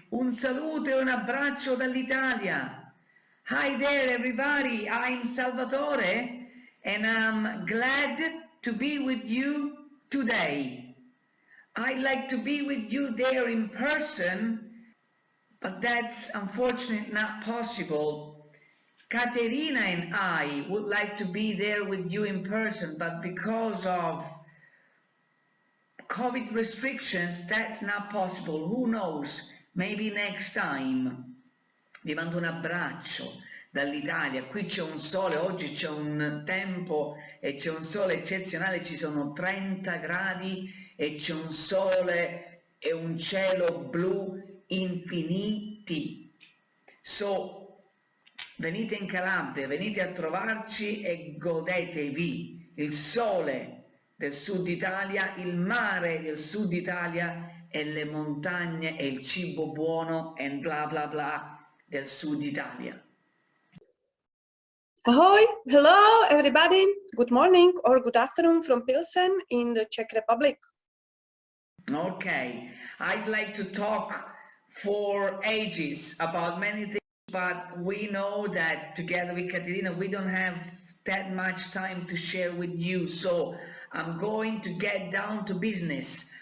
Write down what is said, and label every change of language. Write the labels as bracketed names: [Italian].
[Italian] Un saluto e un abbraccio dall'Italia. [English] Hi there everybody, I'm Salvatore and I'm glad to be with you today. I'd like to be with you there in person, but that's unfortunately not possible. Caterina and I would like to be there with you in person, but because of COVID restrictions, that's not possible. Who knows? Maybe next time. [Italian] Vi mando un abbraccio dall'Italia. Qui c'è un sole, oggi c'è un tempo e c'è un sole eccezionale, ci sono 30 gradi e c'è un sole e un cielo blu infiniti. So, venite in Calabria, venite a trovarci e godetevi il sole del sud Italia, il mare del sud Italia e le montagne e il cibo buono e bla bla bla del sud Italia. [English] Ahoy! Hello everybody! Good morning or good afternoon from Pilsen in the Czech Republic. Okay, I'd like to talk for ages about many things, but we know that together with Caterina we don't have that much time to share with you, so I'm going to get down to business.